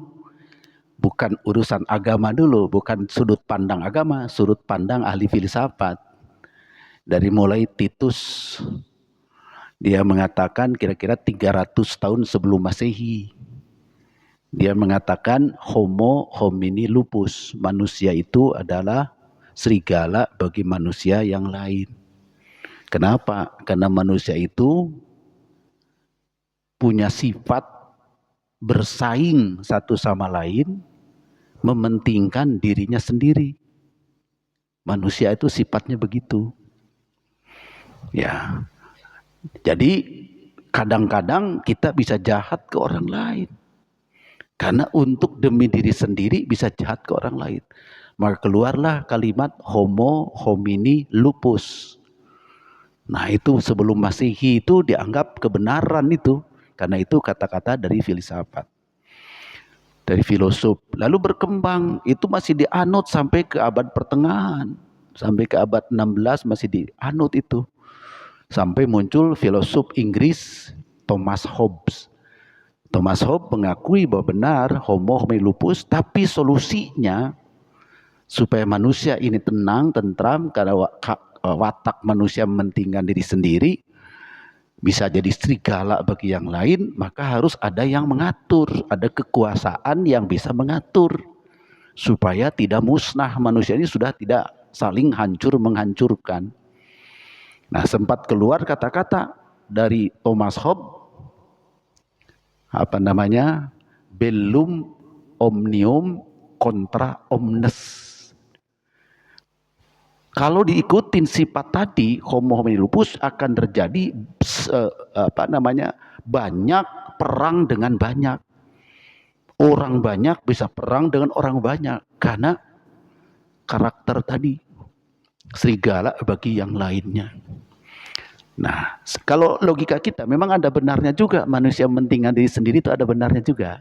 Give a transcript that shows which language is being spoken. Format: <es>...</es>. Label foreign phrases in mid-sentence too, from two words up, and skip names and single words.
<id>Bukan urusan agama dulu, bukan sudut pandang agama, sudut pandang ahli filsafat. Dari mulai Titus, dia mengatakan kira-kira 300 tahun sebelum Masehi. Dia mengatakan</id> <la>homo homini lupus,</la> <id>manusia itu adalah serigala bagi manusia yang lain. Kenapa? Karena manusia itu punya sifat bersaing satu sama lain, mementingkan dirinya sendiri. Manusia itu sifatnya begitu. Ya. Jadi kadang-kadang kita bisa jahat ke orang lain. Karena untuk demi diri sendiri bisa jahat ke orang lain. Maka keluarlah kalimat</id> <la>homo homini lupus.</la> <id>Nah, itu sebelum Masehi itu dianggap kebenaran itu. Karena itu kata-kata dari filsafat. Dari filosof. Lalu berkembang. Itu masih dianut sampai ke abad pertengahan. Sampai ke abad 16 masih dianut itu. Sampai muncul filosof Inggris Thomas Hobbes. Thomas Hobbes mengakui bahwa benar</id> <la>homo homini lupus.</la> <id>Tapi solusinya supaya manusia ini tenang, tentram. Karena watak manusia mementingkan diri sendiri, bisa jadi serigala bagi yang lain, maka harus ada yang mengatur, ada kekuasaan yang bisa mengatur supaya tidak musnah. Manusia ini sudah tidak saling menghancurkan. Nah, sempat keluar kata-kata dari Thomas Hobbes,</id> <la>bellum omnium contra omnes.</la> <id>Kalau diikutin sifat tadi,</id> <la>homo homini lupus,</la> <id>akan terjadi banyak perang dengan banyak. Orang banyak bisa perang dengan orang banyak karena karakter tadi, serigala bagi yang lainnya. Nah, kalau logika kita memang ada benarnya juga, manusia mementingkan diri sendiri itu ada benarnya juga.</id>